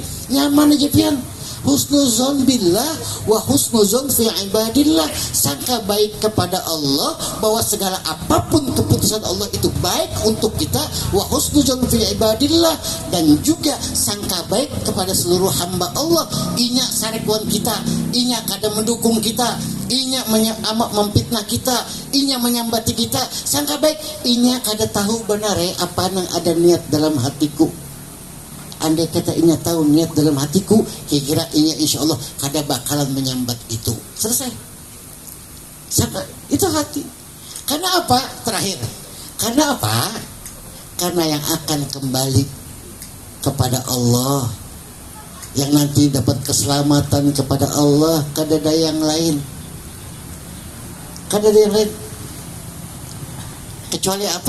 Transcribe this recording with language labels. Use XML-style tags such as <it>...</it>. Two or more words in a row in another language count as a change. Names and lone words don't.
<bjn>Nyaman aja pian.</bjn> <ar>حسن الظن بالله وحسن الظن في عباد الله.</ar> <bjn>Sangka baik kepada Allah bahwa segala apapun keputusan Allah itu baik untuk kita.</bjn> <ar>وحسن الظن في عباد الله.</ar> <bjn>Dan juga sangka baik kepada seluruh hamba Allah. Inya sarekuan kita, inya kada mendukung kita, inya memfitnah kita, inya menyambati kita. Sangka baik, inya kada tahu benar apa yang ada niat dalam hatiku. Andai kata inya tahu niat dalam hatiku, kira-kira inya</bjn> <ar>إن شاء الله</ar> <bjn>kada bakalan menyambat itu. Selesai. Sama, itu hati. Karena apa? Terakhir. Karena apa? Karena yang akan kembali kepada Allah, yang nanti dapat keselamatan kepada Allah, kada ada yang lain. Kada ada yang lain. Kecuali apa?</bjn>